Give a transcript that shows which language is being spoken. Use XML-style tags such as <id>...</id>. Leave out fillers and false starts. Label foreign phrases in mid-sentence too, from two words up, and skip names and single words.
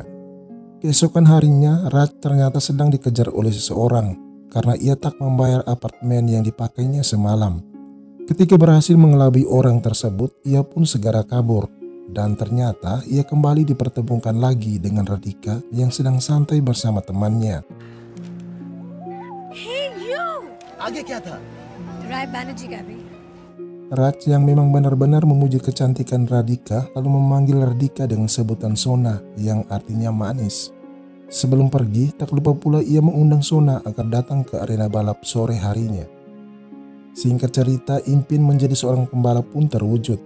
<id>Keesokan harinya, Raj ternyata sedang dikejar oleh seseorang karena ia tak membayar apartemen yang dipakainya semalam. Ketika berhasil mengelabui orang tersebut, ia pun segera kabur. dan ternyata ia kembali dipertemukan lagi dengan Radhika yang sedang santai bersama temannya.</id> <en>Hey you!</en> <hi>आगे क्या था? राय बैनर्जी का भी.</hi> <id>Raj yang memang benar-benar memuji kecantikan Radhika lalu memanggil Radhika dengan sebutan Sona yang artinya manis. Sebelum pergi, tak lupa pula ia mengundang Sona agar datang ke arena balap sore harinya. Singkat cerita, Impin menjadi seorang pembalap pun terwujud.</id>